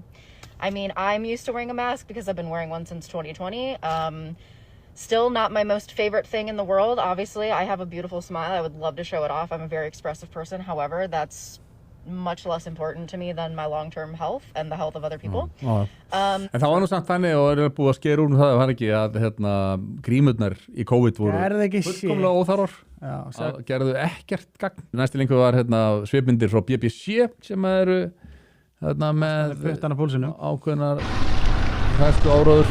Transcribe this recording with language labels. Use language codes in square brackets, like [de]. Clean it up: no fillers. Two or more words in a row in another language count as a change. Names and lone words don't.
[en] I mean, I'm used to wearing a mask because I've been wearing one since 2020. Still not my most favorite thing in the world. Obviously, I have a beautiful smile. I would love to show it off. I'm a very expressive person. However, that's much less important to me than my long-term health and the health of other people. [is] En það var nú samt þannig og er búið að skera úr það var ekki að grímurnar í COVID voru Gerðu ekki shit. fullkomlega óþarfar. Gerðu ekkert gagn. Næsti linkur var svipmyndir frá BBC sem eru með Puttana púlsinu. ákveðnar hræðslu áróður.